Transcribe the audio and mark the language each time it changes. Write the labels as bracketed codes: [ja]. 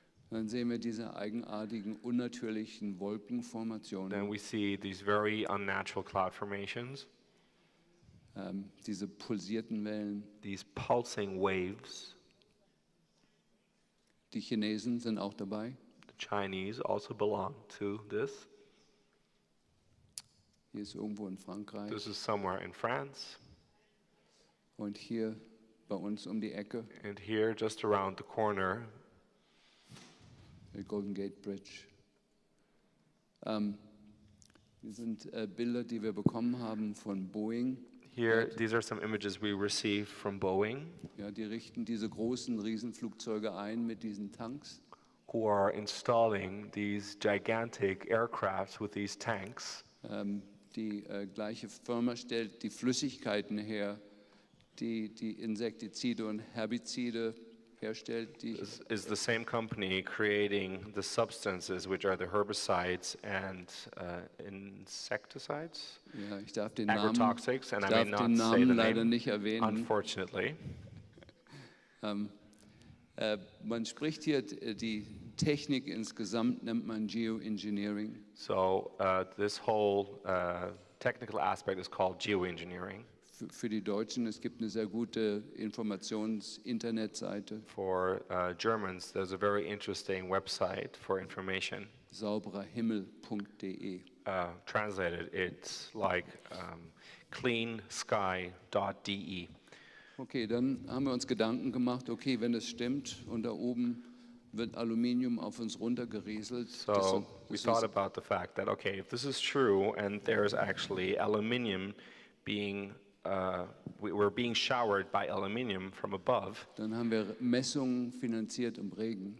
[de] Dann sehen wir diese eigenartigen, unnatürlichen Wolkenformationen, [en] Then we see these very unnatural cloud formations, [de] diese pulsierten Wellen. [en] these pulsing waves. [de] Die Chinesen sind auch dabei. [en] The Chinese also belong to this. [de] Hier ist irgendwo in Frankreich [en] This is somewhere in France, [de] und hier bei uns um die Ecke, [en] and here just around the corner, [de] der Golden Gate Bridge. Hier sind Bilder, die wir bekommen haben von Boeing. [en] here, these are some images we received from Boeing, [de] Ja, die richten diese großen Riesenflugzeuge ein mit diesen Tanks. [en] who are installing these gigantic aircrafts with these tanks. [de] Die gleiche Firma stellt die Flüssigkeiten her, die Insektizide und Herbizide herstellt. [en] This is the same company creating the substances which are the herbicides and insecticides, [de] Ja, ich darf den Namen, [en] agrotoxics, and I may [de] darf den [en] not say [de] Namen [en] the [de] leider [en] name, [de] nicht erwähnen. [en] unfortunately. [de] Man spricht hier die Technik insgesamt nennt man Geoengineering. [en] So this whole technical aspect is called geoengineering. [de] Für die Deutschen, es gibt eine sehr gute Informations-Internetseite, [en] For Germans, there's a very interesting website for information. [de] saubererhimmel.de. [en] Translated, it's like cleansky.de. [de] Okay, dann haben wir uns Gedanken gemacht, okay, wenn das stimmt und da oben wird Aluminium auf uns runtergerieselt. [en] So we thought about the fact that, okay, if this is true and there's actually aluminium being, we're being showered by aluminium from above, [de] Dann haben wir Messungen finanziert im Regen.